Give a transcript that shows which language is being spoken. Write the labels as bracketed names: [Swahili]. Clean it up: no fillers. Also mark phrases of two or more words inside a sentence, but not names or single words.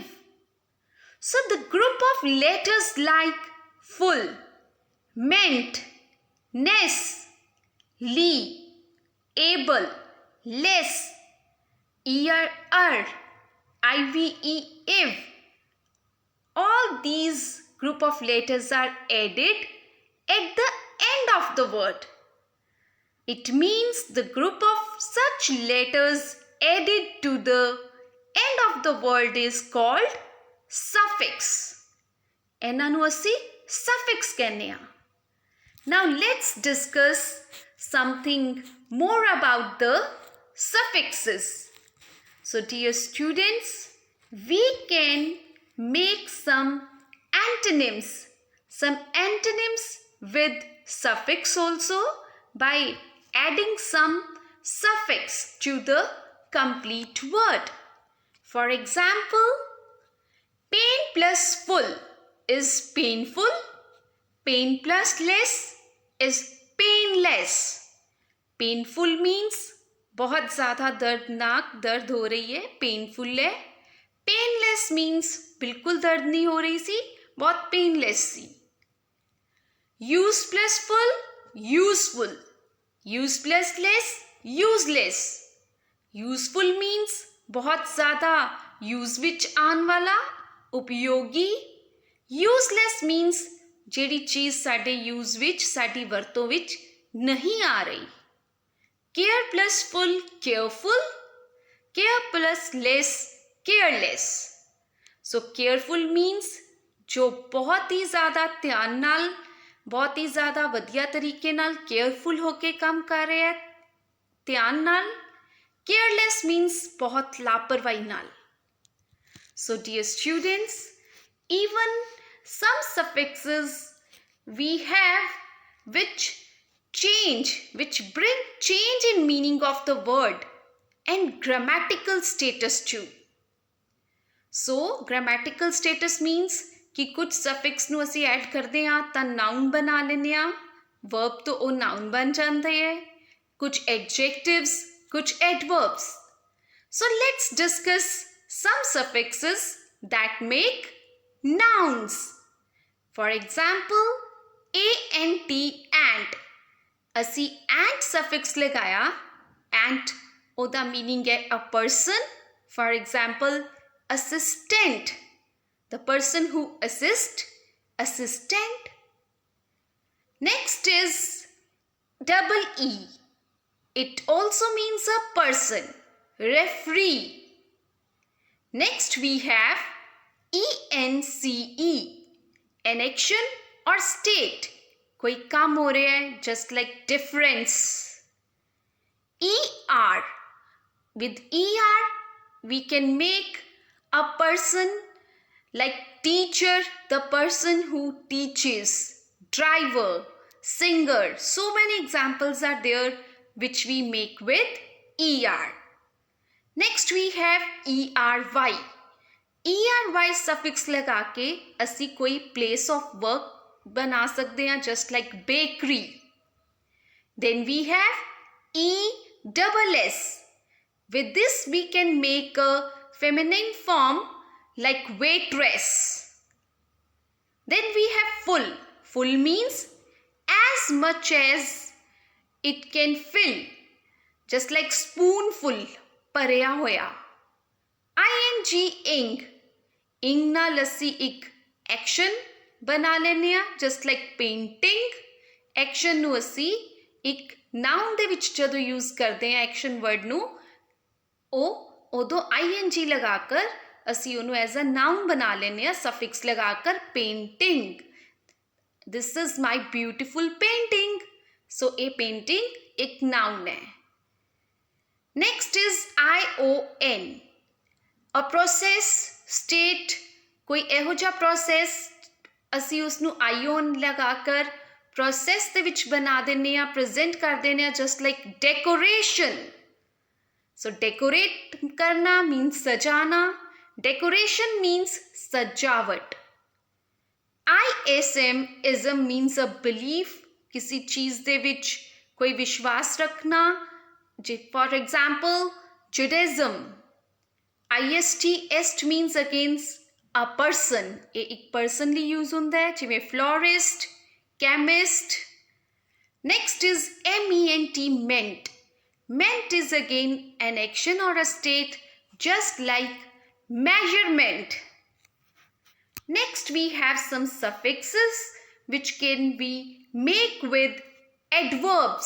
[English] So the group of letters like full, meant, ness, ly, able, less, er, I-V-E, if, all these group of letters are added at the end of the word. It means the group of such letters added to the end of the word is called suffix. [Punjabi] ਇਹਨਾਂ ਨੂੰ ਅਸੀਂ suffix ਕਹਿੰਦੇ ਹਾਂ. [English] Now let's discuss something more about the suffixes. So dear students, we can make some antonyms with suffix also by adding some suffix to the complete word. For example, pain plus full is painful. Pain plus less is painless. Painful means [Hindi] बहुत ज़्यादा दर्दनाक दर्द हो रही है, पेनफुल है. [English] Painless means [Hindi] बिल्कुल दर्द नहीं हो रही सी, बहुत पेनलेस सी. [English] use plus full, useful. use plus less, useless. useful means [Hindi] बहुत ज़्यादा यूज विच आने वाला, उपयोगी. [English] useless means [Punjabi] ਜਿਹੜੀ ਚੀਜ਼ ਸਾਡੇ ਯੂਜ਼ ਵਿੱਚ, ਸਾਡੀ ਵਰਤੋਂ ਵਿੱਚ [Hindi] नहीं आ रही. [English] Care plus full, careful. Care plus less, careless. So careful means [Hindi] जो बहुत ही ज़्यादा [Punjabi] ਧਿਆਨ ਨਾਲ, ਬਹੁਤ ਹੀ ज़्यादा ਵਧੀਆ ਤਰੀਕੇ ਨਾਲ careful ਹੋ ਕੇ ਕੰਮ ਕਰ ਰਿਹਾ ਹੈ, ਧਿਆਨ ਨਾਲ. [English] Careless means [Punjabi] ਬਹੁਤ ਲਾਪਰਵਾਹੀ ਨਾਲ. [English] So dear students, even some suffixes we have which bring change in meaning of the word and grammatical status too. So grammatical status means [Hindi] कि कुछ [Punjabi] suffix ਨੂੰ ਅਸੀਂ ਐਡ ਕਰਦੇ ਹਾਂ ਤਾਂ noun ਬਣਾ ਲੈਂਦੇ ਹਾਂ, verb ਤੋਂ ਉਹ noun ਬਣ ਜਾਂਦੇ ਹੈ, ਕੁਝ adjectives, कुछ adverbs. [English] So let's discuss some suffixes that make nouns. For example, ant, ant. [Punjabi] ਅਸੀਂ ant suffix ਲਗਾਇਆ, ant ਉਹਦਾ meaning ਹੈ [English] a person. For example, assistant, the person who assists, assistant. Next is double E. It also means a person, referee. Next we have ENCE, an action or state. [Hindi] कोई काम हो रहा है, [English] just like difference. ER, with ER we can make a person like teacher, the person who teaches, driver, singer. So many examples are there which we make with ER. Next we have ERY. [Hindi] ERY suffix लगा के असी कोई [English] place of work [Hindi] बना सकते हैं, [English] just like bakery. Then we have ESS. With this we can make a feminine form like waitress. Then we have full. Full means as much as it can fill, just like spoonful, [Punjabi] ਭਰਿਆ ਹੋਇਆ. ing, ing ਨਾਲ ਅਸੀਂ ਇੱਕ action ਬਣਾ ਲੈਂਦੇ ਹਾਂ, [English] just like painting. [Punjabi] action ਨੂੰ ਅਸੀਂ ਇੱਕ noun ਦੇ ਵਿੱਚ ਜਦੋਂ use ਕਰਦੇ ਹਾਂ [English] action word [Punjabi] ਨੂੰ, ਉਹ ਉਦੋਂ ing ਲਗਾ ਕਰ ਅਸੀਂ ਉਹਨੂੰ [English] as a noun [Punjabi] ਬਣਾ ਲੈਂਦੇ ਹਾਂ, suffix ਲਗਾ ਕਰ painting. [English] This is my beautiful painting. So a painting एक noun है. Next is ION. A process, state, [Punjabi] कोई ਇਹੋ ਜਿਹਾ process ਅਸੀਂ ਉਸਨੂੰ ion ਲਗਾ ਕਰ process ਦੇ ਵਿੱਚ ਬਣਾ ਦਿੰਦੇ ਹਾਂ, present ਕਰ ਦਿੰਦੇ ਹਾਂ, [English] just like decoration. So decorate करना means सजाना. Decoration means सजावट. ISM means a belief, [Hindi] किसी चीज़ [Punjabi] ਦੇ ਵਿੱਚ [Hindi] कोई विश्वास रखना. [English] For example, Judaism. IST means against a person. [Punjabi] ਇਹ ਇੱਕ person ਲਈ use ਹੁੰਦਾ ਹੈ, ਜਿਵੇਂ [English] florist, chemist. Next is MENT, meant. Meant is again an action or a state, just like measurement. Next we have some suffixes which can be made with adverbs.